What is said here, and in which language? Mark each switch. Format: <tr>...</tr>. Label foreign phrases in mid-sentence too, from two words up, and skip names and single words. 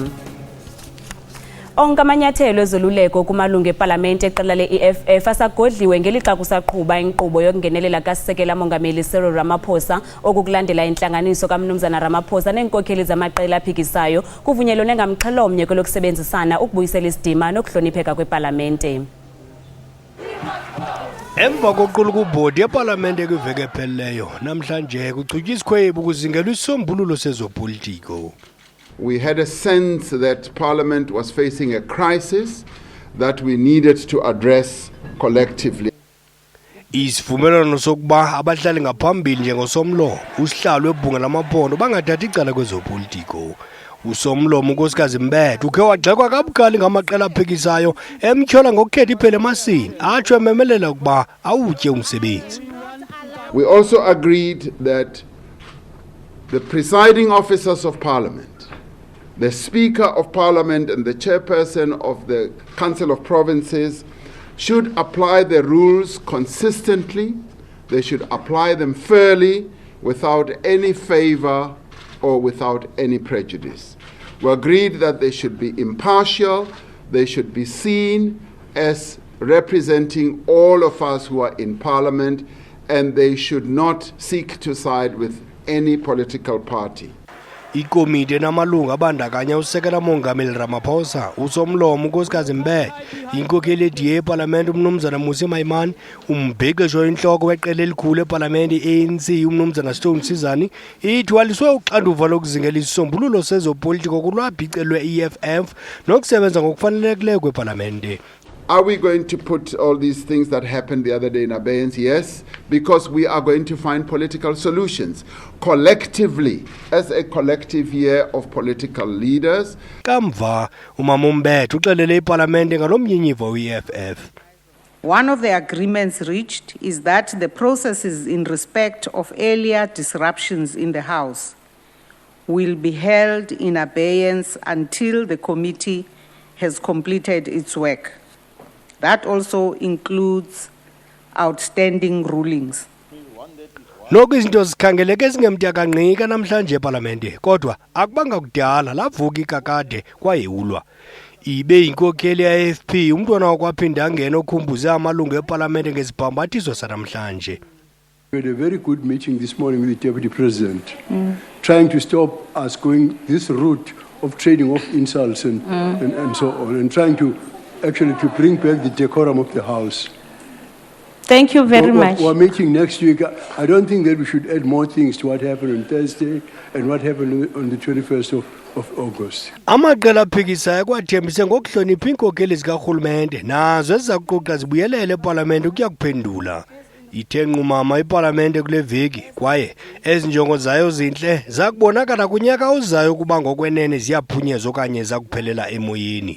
<xh>Onke amanyathelo ezoluleko kumalungu eParlamente eqela le-EFF asagodliwe ngelixa kusaqhuba inkqubo yokungenelela kaSisekela mongameli Cyril Ramaphosa okukulandela intlanganiso kaMnumzana Ramaphosa neenkokheli zamaqela aphikisayo kuvunyelwe nengamxhelomnye kwelokusebenzisana ukubuyisela isidima nokuhlonipheka kweParlamente. Emva koqulu kubhodi yeParlamente kwiveke ephelileyo namhlanje kuchutywa isikhwebu kuzingela isisombululo sezopolitiko.</xh> <en>We had a sense that Parliament was facing a crisis that we needed to address collectively.</en> <xh>Isivumelwano sokuba abahlali ngaphambili njengosomlomo usihlalo webhunga lamaphondo bangathathi icala kwezopolitiko. Usomlomo unkosikazi Mbethe ukhe wagxekwa kabukhali ngamaqela aphikisayo emtyhola ngokukhetha iphele emasini atsho ememelela ukuba awutye umsebenzi.</xh> <en>We also agreed that the presiding officers of Parliament, the Speaker of Parliament and the Chairperson of the Council of Provinces should apply the rules consistently. They should apply them fairly without any favor or without any prejudice. We agreed that they should be impartial, they should be seen as representing all of us who are in Parliament, and they should not seek to side with any political party.</en> <xh>Ikomiti enamalungu abandakanya usekela mongameli Ramaphosa, usomlomo unkosikazi Mbethe, inkokheli ediye eParlamente umnumzana Musi Maimane, umbhexesho inhloko weqela elikhulu eParlamente ANC umnumzana Stone Sizani, ithwaliswe uxanduva lokuzingela isisombululo sezopolitiko kulwabhicelwe EFF nokusebenza ngokufanelekileyo kweParlamente.</xh> <en>Are we going to put all these things that happened the other day in abeyance? Yes, because we are going to find political solutions collectively as a collective year of political leaders.</en> <xh>Kamva umama Mbethe uxelele iParlamente ngalomnyinyivo we-EFF.</xh> <en>One of the agreements reached is that the processes in respect of earlier disruptions in the House will be held in abeyance until the committee has completed its work. That also includes outstanding rulings.</en> <xh>Noku izinto zikhangeleke ezingemtyakanqika namhlanje eParlamente kodwa akubanga kudala lavuka ikakade kwayewulwa. Ibe inkokheli ye-AFP umntwana wakwaphinda angena okhumbuze amalungu eParlamente ngezibhambathiso sanamhlanje.</xh> <en>We had a very good meeting this morning with the Deputy President, trying to stop us going this route of trading off insults and so on, and trying to actually to bring back the decorum of the House. Thank you very much. We're meeting next week. I don't think that we should add more things to what happened on Thursday and what happened on the 21st of August.</en> <xh>Amaqela aphikisayo kwathembise ngokuhlonipha iinkokheli zikarhulumente nazo ezizakuquqa zibuyelele eParlamente ukuya kuphendula. Ithe nqumama iParlamente kule veki kwaye ezinjongo zayo zintle zakubonakala kunyaka ozayo ukuba ngokwenene ziyaphunyezwa okanye zakuphelela emoyeni.</xh>